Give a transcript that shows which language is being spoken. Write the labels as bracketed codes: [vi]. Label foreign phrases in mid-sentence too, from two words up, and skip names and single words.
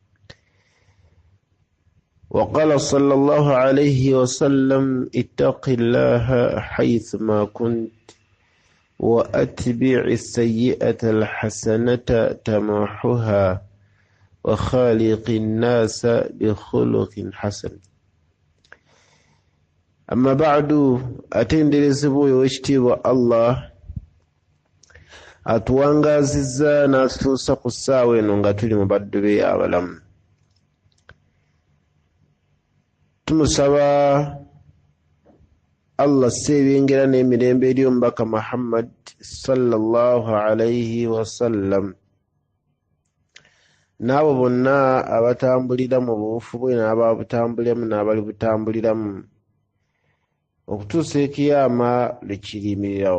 [ar] وقال صلى الله عليه وسلم: اتق الله حيثما كنت وأتبع السيئة الحسنة تمحها وخالق الناس بخلق حسن. أما بعد، [lg] atenderezebwa owekitiibwa Allah atuwangazizza n'atutuusa ku ssaawa eno nga tuli mu baddu be abalamu. Tumusaba Allah seebengera n'emirembe eri omubaka Muhammad [ar] صلى الله عليه وسلم [lg] n'abo bonna abatambulira mu buufu bwe n'ababutambuliramu n'abali butambuliramu okutuusa ekiyama lwe kiriyimirirawo.